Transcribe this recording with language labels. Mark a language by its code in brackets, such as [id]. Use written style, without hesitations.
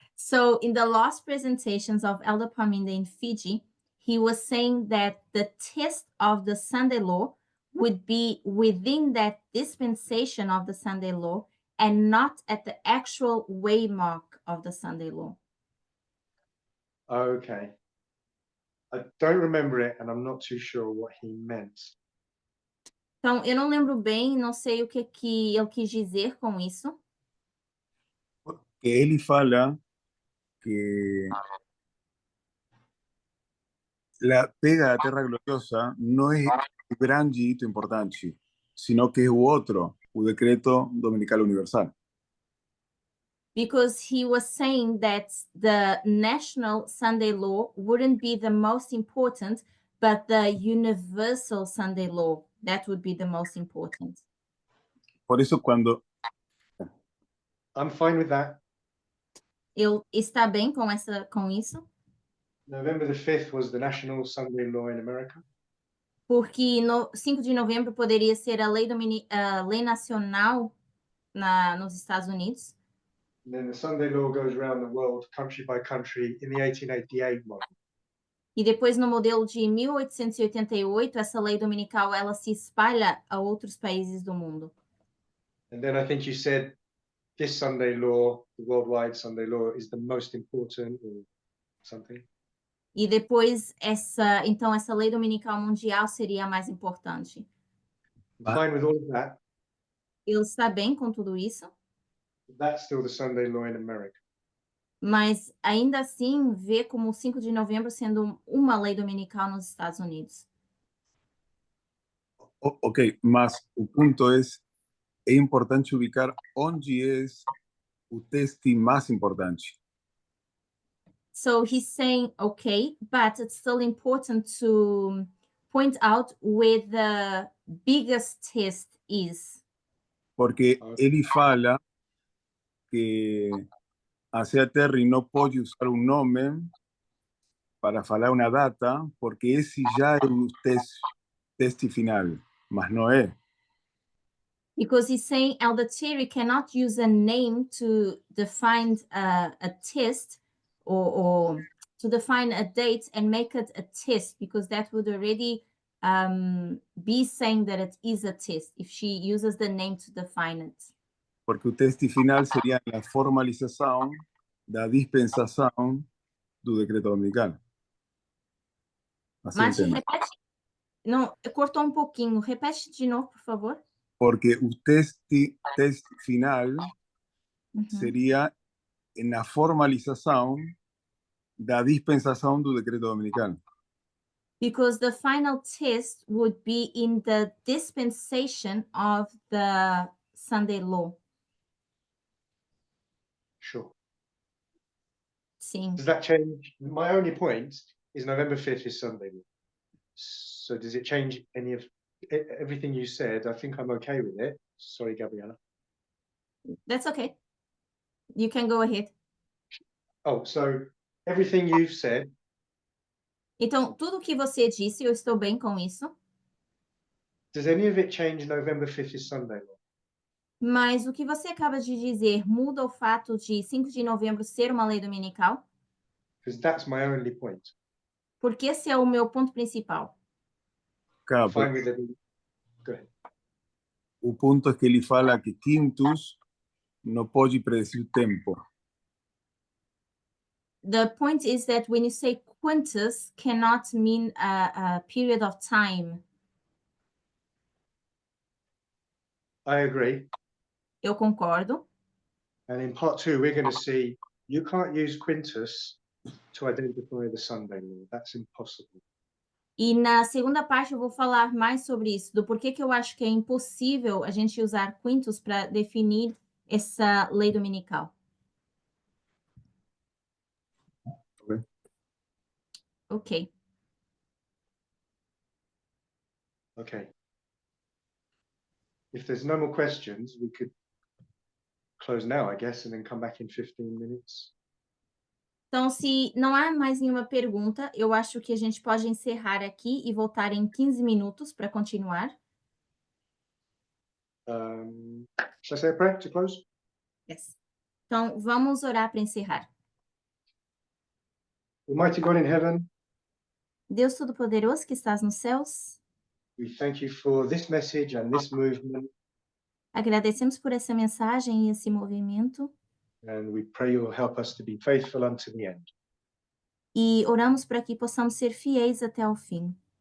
[en] So in the last presentations of Elder Parminder in Fiji, he was saying that the test of the Sunday law would be within that dispensation of the Sunday law and not at the actual waymark of the Sunday law. Okay. I don't remember it and I'm not too sure what he meant. [pt] Então, eu não lembro bem, não sei o que ele quis dizer com isso. Que ele fala que a pega da Terra Gloriosa não é o grande hito importante, [es] sino que [pt] é o outro, o decreto dominical universal. [en] Because he was saying that the national Sunday law wouldn't be the most important, but the universal Sunday law, that would be the most important. [es] Por eso cuando [en] I'm fine with that. [pt] Ele está bem com isso? [en] November the 5th was the national Sunday law in America. [pt] Porque no 5 de novembro poderia ser a lei nacional nos Estados Unidos. [en] And then the Sunday law goes around the world, country by country, in the 1888 model. [pt] E depois, no modelo de 1888, essa lei dominical ela se espalha a outros países do mundo. [en] And then I think you said this Sunday law, the worldwide Sunday law, is the most important or something. [pt] E depois, essa lei dominical mundial seria a mais importante. [en] I'm fine with all of that. [pt] Ele está bem com tudo isso, [en] That's still the Sunday law in America. [pt] mas ainda assim vê como o 5 de novembro sendo uma lei dominical nos Estados Unidos. Ok, mas o ponto é importante ubicar onde é o teste mais importante. [en] So he's saying, okay, but it's still important to point out where the biggest test is. [pt] Porque ele fala que a Terry não pode usar um nome para falar uma data, porque esse já é o teste final, mas não é. [en] Because he's saying Elder Terry cannot use a name to define a test or to define a date and make it a test, because that would already be saying that it is a test if she uses the name to define it. [pt] Porque o teste final seria a formalização da dispensação do decreto dominical. Assim Mati, entendo. repete. Não, cortou um pouquinho. Repete de novo, por favor. Porque o teste final seria na formalização da dispensação do decreto dominical. [en] because the final test would be in the dispensation of the Sunday law. Sure. [pt] Sim. [en] Does that change? My only point is November 5th is Sunday. So does it change any of everything you said? I think I'm okay with it. Sorry, Gabriella. That's okay. You can go ahead. Oh, so everything you've said, [pt] Então, tudo que você disse, eu estou bem com isso. [en] does any of it change November 5th is Sunday? [pt] Mas o que você acaba de dizer muda o fato de 5 de novembro ser uma lei dominical? [en] Because that's my only point. [pt] Porque esse é o meu ponto principal. Claro, [en] Fine [es] pero [en] with it. Go ahead. [pt] o ponto é que ele fala que quintus não pode predecir o tempo. [en] The point is that when you say quintus cannot mean a period of time. I agree. [pt] Eu concordo. [en] And in part 2, we're going to see you can't use quintus to identify the Sunday law. That's impossible. [pt] E na segunda parte eu vou falar mais sobre isso, do porquê que eu acho que é impossível a gente usar quintus para definir essa lei dominical. [en] Ok. Ok. Okay. If there's no more questions, we could close now, I guess, and then come back in 15 minutes. [pt] Então, se não há mais nenhuma pergunta, eu acho que a gente pode encerrar aqui e voltar em 15 minutos para continuar. [en] Shall I say a prayer to close? Yes. [pt] Então, vamos orar para encerrar. [en] Almighty God in heaven, [pt] Deus Todo-Poderoso que estás nos céus, [en] we thank you for this message and this movement, [pt] agradecemos por essa mensagem e esse movimento [en] and we pray you will help us to be faithful unto the end. [pt] e oramos para que possamos ser fiéis até o fim.